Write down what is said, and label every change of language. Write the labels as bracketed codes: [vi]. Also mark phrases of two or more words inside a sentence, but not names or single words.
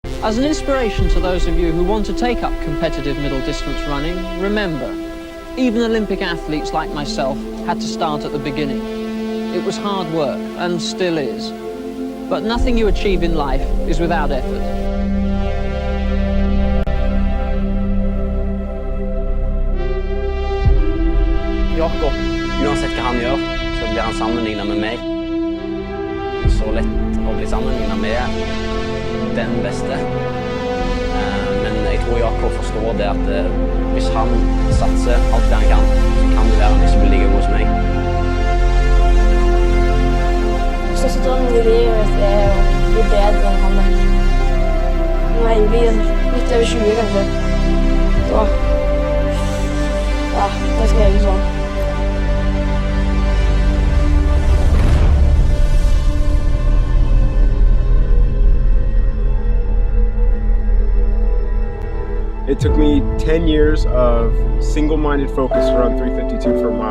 [en] As an inspiration to those of you who want to take up competitive middle distance running, remember, even Olympic athletes like myself had to start at the beginning. It was hard work, and still is. But nothing you achieve in life is without effort. [no] Jakob, uansett hva han gjør, så blir han sammenlignet med meg. Så lett å bli sammenlignet med den beste. Men jeg tror Jakob forstår det at hvis han satser alt det han kan, så kan det være han ikke blir like god som meg. Største drømmen i livet er å bli bedre enn han. Nå er jeg litt over 20 kanskje. Så ja, det skal jeg gjøre sånn. [en] It took me 10 years of single-minded focus to run 352 for a mile.